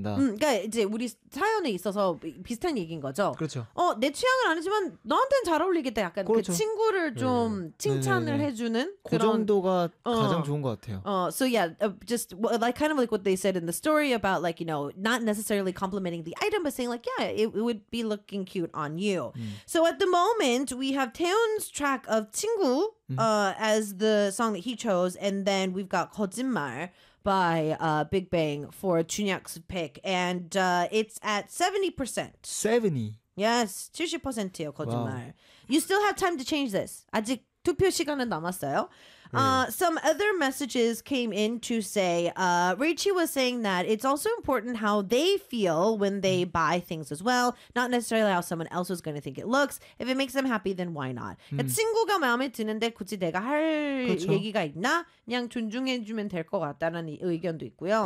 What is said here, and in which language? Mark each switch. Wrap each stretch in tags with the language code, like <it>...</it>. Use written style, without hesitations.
<ko>그러니까 이제 우리 사연에 있어서 비슷한 얘기인 거죠. 그렇죠. 어, 내 취향은 아니지만 너한테는 잘 어울리겠다. 약간 그렇죠. 그 친구를 좀 네. 칭찬을 네네네. 해주는 그 그런... 정도가 가장 좋은 것 같아요.</ko> <en>So yeah, just like kind of like what they said in the story about like you know not necessarily complimenting the item, but saying like yeah, it would be looking cute on you. So at the moment, we have Taeyeon's track of 친구 as the song that he chose, and then we've got 거짓말. By Big Bang for Chunhyuk's pick, and it's at 70%. 70? Yes,</en> <ko>70%예요,</ko> <en>거짓말. Wow. You still have time to change this.</en> <ko>아직 투표 시간은 남았어요.</ko> <en>Some other messages came in to say, Rachie was saying that it's also important how they feel when they buy things as well, not necessarily how someone else is going to think it looks. If it makes them happy, then why not?</en> <ko>친구가 마음에 드는데 굳이 내가 할 그렇죠. 얘기가 있나? 그냥 존중해주면 될 것 같다는 의견도 있고요.</ko>